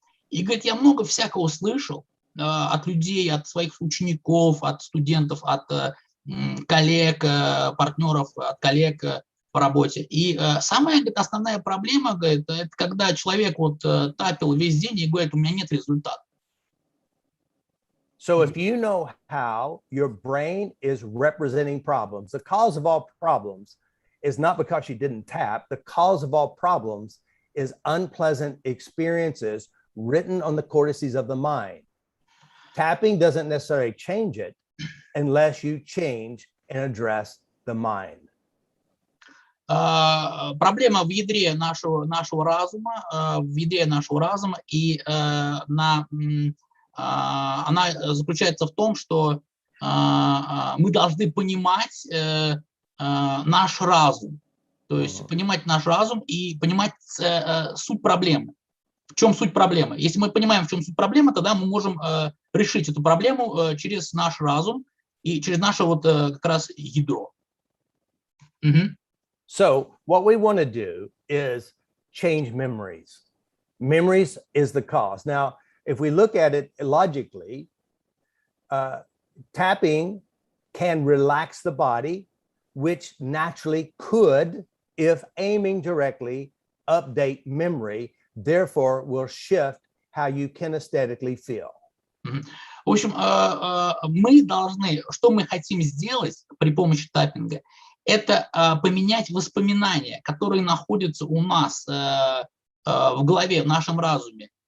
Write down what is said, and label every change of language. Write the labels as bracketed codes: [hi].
[ru] И, говорит, я много всякого слышал от людей, от своих учеников, от студентов, от коллег, партнеров, от коллег по работе. И самая, говорит, основная проблема, говорит, это когда человек вот тапил весь день и говорит, у меня нет результата. [en] So if you know how your brain is representing problems, the cause of all problems is not because you didn't tap. The cause of all problems is unpleasant experiences written on the cortices of the mind. Tapping doesn't necessarily change it unless you change and address the mind. [ru] Проблема в ядре нашего разума, и она заключается в том, что мы должны понимать наш разум, то есть понимать наш разум и понимать суть проблемы. В чем суть проблемы? Если мы понимаем, в чем суть проблемы, тогда мы можем решить эту проблему через наш разум и через наше вот как раз ядро. [en] So what we want to do is change memories. Memories is the cause. Now, if we look at it logically, tapping can relax the body, which naturally could, if aiming directly, update memory, therefore will shift how you kinesthetically feel. [ru] В общем, мы должны, что мы хотим сделать при помощи таппинга, это поменять воспоминания, которые находятся у нас в голове, в нашем разуме.